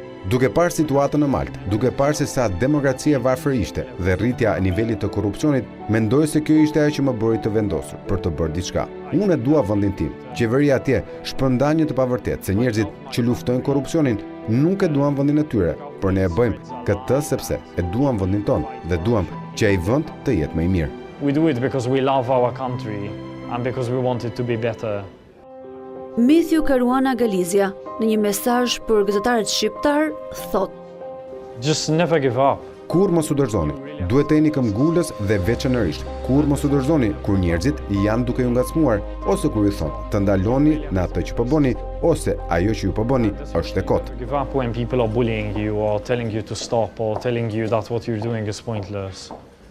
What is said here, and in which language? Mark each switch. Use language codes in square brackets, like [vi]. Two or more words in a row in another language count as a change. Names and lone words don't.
[sq] Duke parë situatën në Maltë, duke parë se sa demokracia varfër ishte dhe rritja e nivelit të korrupsionit, mendoj se kjo ishte ajo që më bëri të vendosur për të bërë diçka. Unë e dua vendin tim. Qeveria atje shpërndan një të pavërtetë se njerëzit që luftojnë korrupsionin nuk e duan vendin e tyre, por ne e bëjmë këtë sepse e duam vendin tonë dhe duam që ai vend të jetë më i mirë. [en] We do it because we love our country and because we want it to be better. [sq] Matthew Caruana Galizia, në një mesazh për gazetarët shqiptar, thotë: [en] Just never give up. [sq] Kur mos u dorëzoni, duhet të jeni këmbgulës dhe veçanërisht, kur mos u dorëzoni kur njerëzit janë duke ju ngacmuar ose kur ju thonë të ndaloni në atë që po bëni ose ajo që ju po bëni është e kotë. [en] Give up when people are bullying you or telling you to stop or telling you that what you're doing is pointless.